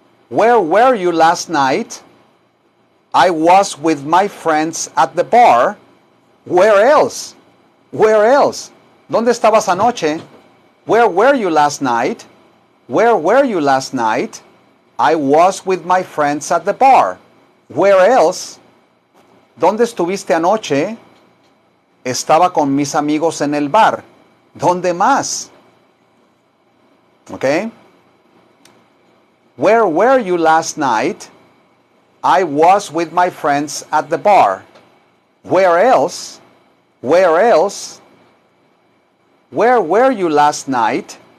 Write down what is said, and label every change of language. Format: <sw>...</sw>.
<en>Where were you last night? I was with my friends at the bar. Where else? Where else?</en> <es>¿Dónde estabas anoche?</es> <en>Where were you last night? Where were you last night? I was with my friends at the bar. Where else?</en> <es>¿Dónde estuviste anoche? Estaba con mis amigos en el bar. ¿Dónde más? Okay?</es> <en>Where were you last night? I was with my friends at the bar. Where else? Where else? Where were you last night?</en>